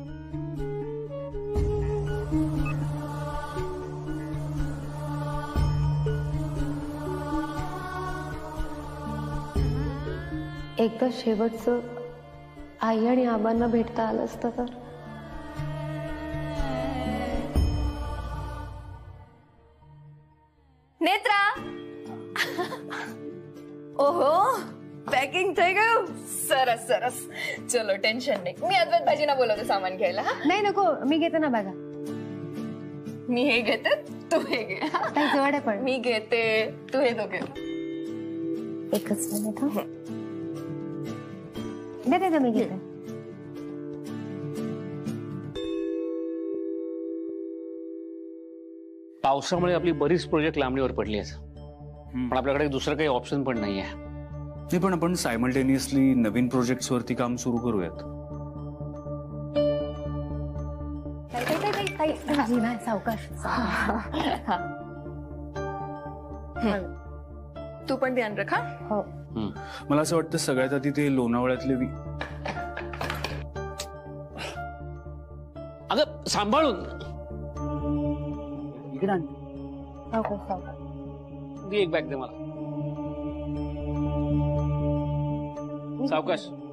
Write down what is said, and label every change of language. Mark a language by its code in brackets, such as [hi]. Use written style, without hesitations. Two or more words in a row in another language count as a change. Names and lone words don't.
[mr] एकदा शेवटचं आई आणि आबांना भेटता आलं असतं तर. नेत्रा, ओहो पॅकिंग [gu] થઈ ગયું. સરસ સરસ. ચલો ટેન્શન નહીં. [mr] मी अद्वैत भाजीना बोलवते सामान घ्यायला. नाही नको, मी घेते ना बॅगा. मी हे घेते, तू हे घे. काही जवळ आहे पण. मी घेते, तू हे दोघे. एकच मिनिट. हा दे मी घेते. पावसामुळे आपली बरीच प्रोजेक्ट लांबणीवर पडली आहेत, पण आपल्याकडे दुसरं काही ऑप्शन पण नाहीये. नाही, पण आपण सायमल्टेनियसली नवीन प्रोजेक्ट्स वरती काम सुरू करूयात. सावकाश. तू पण ध्यान रखा. हो. मला असं वाटतं सगळ्यात आधी ते लोणावळ्यातले अगं सांभाळून. एक बॅग दे मला. सावकाश.